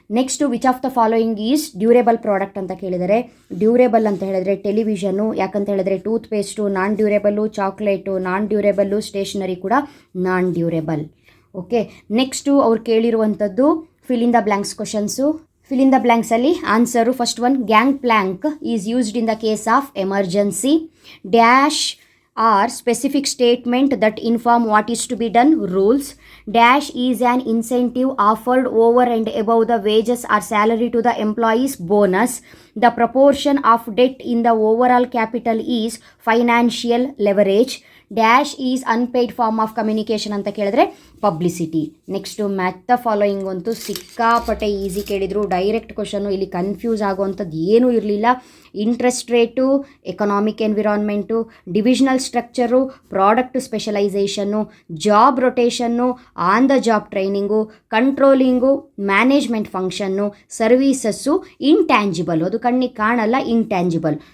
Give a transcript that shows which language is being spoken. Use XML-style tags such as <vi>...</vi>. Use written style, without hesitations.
<kn>Next,</kn> <en>which of the following is durable product</en> <kn>ಅಂತ ಕೇಳಿದರೆ, durable ಅಂತ ಹೇಳಿದ್ರೆ ಟೆಲಿವಿಷನು, ಯಾಕಂತ ಹೇಳಿದ್ರೆ ಟೂತ್ ಪೇಸ್ಟು ನಾನ್ ಡ್ಯೂರೇಬಲ್ಲು, ಚಾಕ್ಲೇಟು ನಾನ್ ಡ್ಯೂರೇಬಲ್ಲು, ಸ್ಟೇಷನರಿ ಕೂಡ ನಾನ್ ಡ್ಯೂರೇಬಲ್. ಓಕೆ. ನೆಕ್ಸ್ಟು ಅವ್ರು ಕೇಳಿರುವಂಥದ್ದು fill in the blanks questions.</kn> <en>Fill in the ಬ್ಲ್ಯಾಂಕ್ಸಲ್ಲಿ answer, first one, gangplank is used in the case of emergency. Dash are specific statement that inform what is to be done. Rules. Dash is an incentive offered over and above the wages or salary to the employees. Bonus. The proportion of debt in the overall capital is financial leverage. Dash is unpaid form of communication</en> <kn>ಅಂತ ಕೇಳಿದ್ರೆ</kn> <en>Publicity.</en> <kn>Next, math the following ಅಂತೂ ಸಿಕ್ಕಾಪಟ್ಟೆ easy ಕೇಳಿದರು. Direct question, ಇಲ್ಲಿ confuse ಆಗುವಂಥದ್ದು ಏನೂ ಇರಲಿಲ್ಲ. Interest rate, economic environment, divisional structure, product specialisation, job rotation, on the job training, controlling, management function, services, intangible, ಅದು ಕಣ್ಣಿಗೆ ಕಾಣಲ್ಲ, ಇಂಟ್ಯಾಂಜಿಬಲ್.</kn>